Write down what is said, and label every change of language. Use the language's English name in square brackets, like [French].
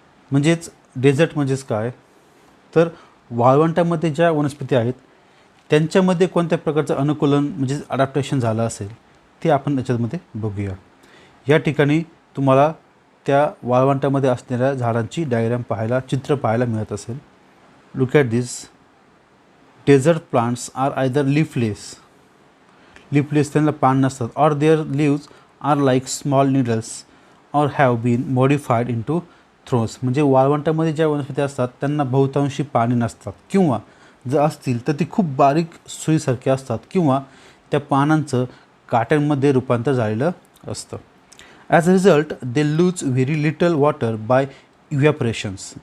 [Marathi] म्हणजेच डेझर्ट म्हणजेच काय, तर वाळवंटामध्ये ज्या वनस्पती आहेत त्यांच्यामध्ये कोणत्या प्रकारचं अनुकूलन म्हणजे अडॅप्टेशन झालं असेल ते आपण त्याच्यामध्ये बघूया. या ठिकाणी तुम्हाला त्या वाळवंटामध्ये असणाऱ्या झाडांची चित्र पाहायला मिळत असेल. [English] Look at this. Desert plants are either leafless [Marathi] त्यांना पान नसतात, [English] or their leaves are like small needles or have been modified into thorns. [Marathi] म्हणजे वाळवंटामध्ये ज्या वनस्पती असतात त्यांना बहुतांशी पाने नसतात किंवा जर असतील तर ती खूप बारीक सुईसारखी असतात किंवा त्या पानांचं काट्यांमध्ये रूपांतर झालेलं असतं. [English] As a result they lose very little water by evaporations.